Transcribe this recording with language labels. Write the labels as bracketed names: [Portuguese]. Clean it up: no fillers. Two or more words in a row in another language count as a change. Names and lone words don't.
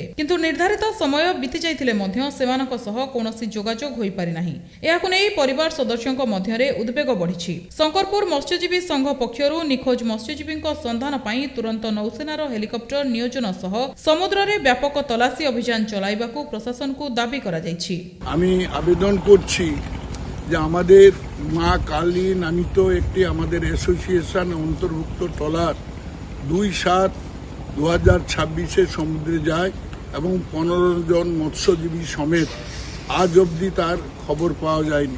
[Odia] କିନ୍ତୁ ନିର୍ଦ୍ଧାରିତ ସମୟ ବିତି ଯାଇଥିଲେ ମଧ୍ୟ ସେମାନଙ୍କ ସହ କୌଣସି ଯୋଗାଯୋଗ ହୋଇପାରି ନାହିଁ। ଏହାକୁ ନେଇ ପରିବାର ସଦସ୍ୟଙ୍କ ମଧ୍ୟରେ ଉଦ୍ବେଗ ବଢ଼ିଛି। ଶଙ୍କରପୁର ମତ୍ସ୍ୟଜୀବୀ ସଂଘ ପକ୍ଷରୁ ନିଖୋଜ ମତ୍ସ୍ୟଜୀବୀଙ୍କ ସନ୍ଧାନ ପାଇଁ ତୁରନ୍ତ ନୌସେନାର ହେଲିକପ୍ଟର ନିୟୋଜନ ସହ ସମୁଦ୍ରରେ ବ୍ୟାପକ ତଲାସୀ ଅଭିଯାନ ଚଳାଇବାକୁ ପ୍ରଶାସନକୁ ଦାବି କରାଯାଇଛି। [Bangla] আমি আবেদন করছি যে আমাদের মা কালী নামিত একটি আমাদের অ্যাসোসিয়েশন অন্তর্ভুক্ত ট্রলার 2/7/2026 সমুদ্রে যায় এবং 15 জন মৎস্যজীবী সমেত আজ অবধি তার খবর পাওয়া যায়নি।